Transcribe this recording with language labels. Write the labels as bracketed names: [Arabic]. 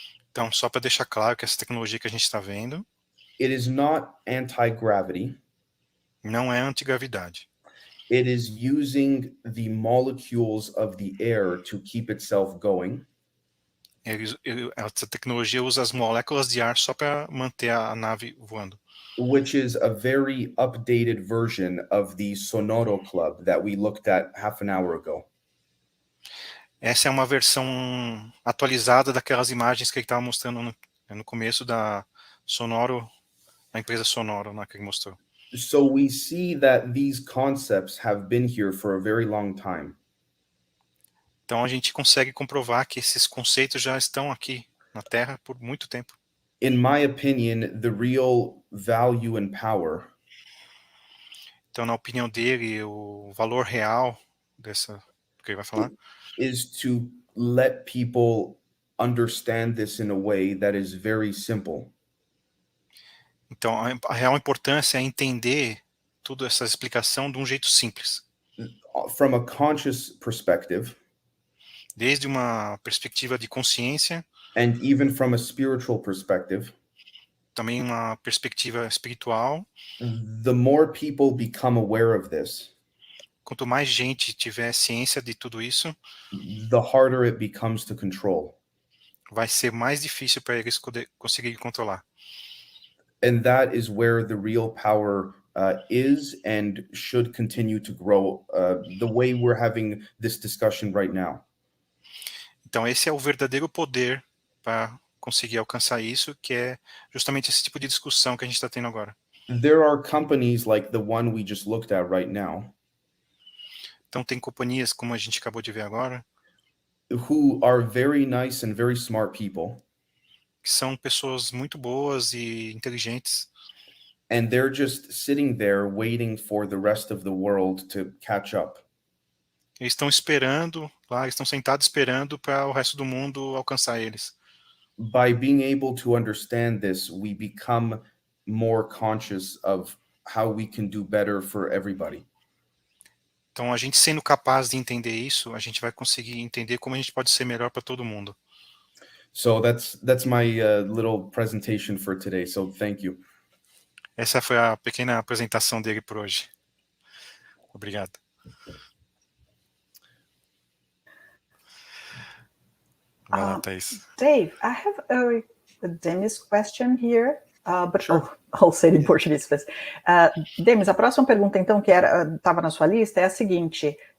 [Portuguese] Então, só para deixar claro que essa tecnologia que a gente está vendo [English] it is not anti-gravity. [Portuguese] não é antigravidade. [English] It is using the molecules of the air to keep itself going. [Portuguese] Essa tecnologia usa as moléculas de ar só para manter a nave voando. [English] Which is a very updated version of the Sonoro Club that we looked at half an hour ago. [Portuguese] Essa é uma versão atualizada daquelas imagens que ele estava mostrando no começo da Sonoro, da empresa Sonoro, que ele mostrou. [English] So we see that these concepts have been here for a very long time. [Portuguese] Então a gente consegue comprovar que esses conceitos já estão aqui na Terra por muito tempo. [English] In my opinion, the real value and power [Portuguese] Então, na opinião dele, o valor real dessa que ele vai falar [English] is to let people understand this in a way that is very simple. [Portuguese] Então, a real importância é entender toda essa explicação de um jeito simples. [English] From a conscious perspective, [Portuguese] desde uma perspectiva de consciência, [English] and even from a spiritual perspective, [Portuguese] também uma perspectiva espiritual. [English] The more people become aware of this, [Portuguese] quanto mais gente tiver ciência de tudo isso, [English] the harder it becomes to control. [Portuguese] Vai ser mais difícil para eles conseguirem controlar. [English] And that is where the real power is and should continue to grow the way we're having this discussion right now. [Portuguese] Então esse é o verdadeiro poder para conseguir alcançar isso, que é justamente esse tipo de discussão que a gente está tendo agora. [English] There are companies like the one we just looked at right now. [Portuguese] Então tem companhias como a gente acabou de ver agora, [English] who are very nice and very smart people. [Portuguese] Que são pessoas muito boas e inteligentes. [English] And they're just sitting there waiting for the rest of the world to catch up. [Portuguese] Eles estão esperando, lá, eles estão sentados esperando para o resto do mundo alcançar eles. [English] By being able to understand this, we become more conscious of how we can do better for everybody. [Portuguese] Então, a gente sendo capaz de entender isso, a gente vai conseguir entender como a gente pode ser melhor para todo mundo. [English] So that's my little presentation for today. So thank you. [Portuguese] Essa foi a pequena apresentação dele por hoje. Obrigado. Vai lá, Thaís. [English] Dave, I have a Demis question here, but Sure. I'll say it in Portuguese first. [Portuguese] Demis, a próxima pergunta, então, que estava na sua lista, é a seguinte.